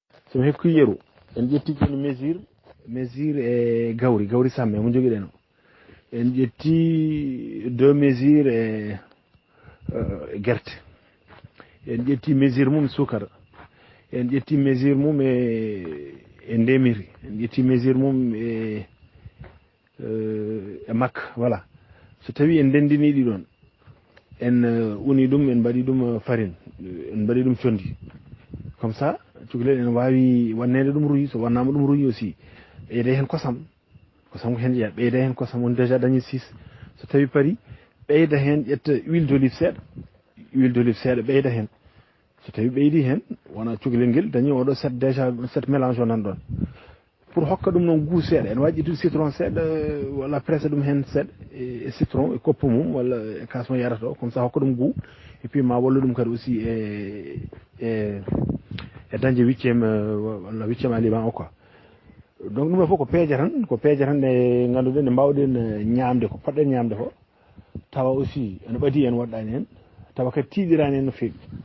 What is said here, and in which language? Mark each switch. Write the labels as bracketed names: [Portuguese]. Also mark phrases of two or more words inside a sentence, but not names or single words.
[Fula] so mi hokki yeru en ƴetti joni mesure e gawri samme mo joguiɗen o en ƴetti 2 mesure e guerte en ƴetti mesure mum sukara en ƴetti mesure mum e ndemiri en ƴetti mesure mum e makka voilà so tawi en dendini ɗiɗon en uni ɗum en mbaɗi ɗum farine en mbaɗi ɗum condi [French] comme ça [Fula] cukalel en wawi wannede ɗum ruyi so wannama ɗum ruyi aussi ɓeyda hen kosam ko hen jeeya ɓeyda hen kosam on déjà dañi 6 so tawi paari ɓeyda hen ƴetta [French] huile d'olive [Fula] seeɗa ɓeyda hen so tawi ɓeydi hen wona cukalel ngel dañi oɗo set déjà set mélange o nan ɗon pour hokka ɗum noon goût seeɗa ene wawi ƴettude citron seeɗa walla pressa ɗum hen seeɗa e citron e koppu mum walla e kas mo yarata o [French] comme ça [Fula] hokka ɗum goût [French] et puis [Fula] ma walla ɗum kadi aussi e dañde 8e walla 8e aliment o [French] quoi donc [Fula] ɗum ɗo fof ko peeje tan ɗe ngannduɗen ɗe mbawɗen ñamde ko poɗɗen ñamde ko tawa aussi ene ɓadi en woɗɗani hen tawa kadi tiiɗirani en no feewi.